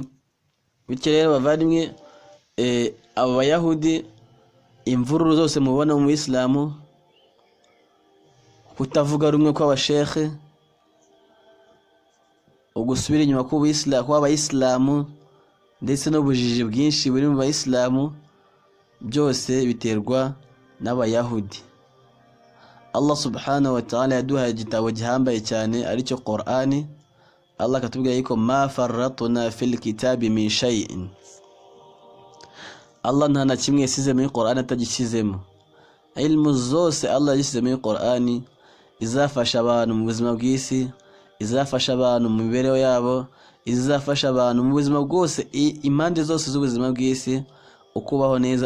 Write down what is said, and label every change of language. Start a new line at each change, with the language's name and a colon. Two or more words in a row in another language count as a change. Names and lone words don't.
Kinyarwanda: Bityo rero bavandimwe, aba bayahudi, imvururu zose mubona mu Islamu, kutavuga rumwe kw'abashekhe, ugusubira inyuma kw'abayisilamu, ndetse n'ubujiji bwinshi buri mu bayisilamu, byose biterwa n'abayahudi. Allah
Arabic: سبحانه وتعالى
Kinyarwanda: yaduhaye igitabo gihambaye cyane aricyo Qur'ani. Allah akatubwira yuko
Arabic: ما فرطنا في الكتاب من شيء.
Kinyarwanda: Allah nta na kimwe yasize muri Qur'ani atagishyizemo. Ilmu zose Allah yashyize muri Qur'ani izafasha abantu mu buzima bw'isi, izafasha abantu mu mibereho yabo, izafasha abantu mu buzima bwose, impande zose z'ubuzima bw'isi ukubaho neza.